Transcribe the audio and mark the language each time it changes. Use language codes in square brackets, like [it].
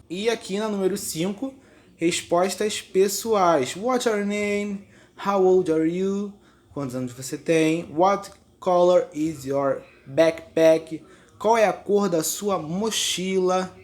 [pt] E aqui na número 5, respostas pessoais. [en] What's your name? How old are you? [pt] Quantos anos você tem? [en] What color is your backpack? [pt] Qual é a cor da sua mochila?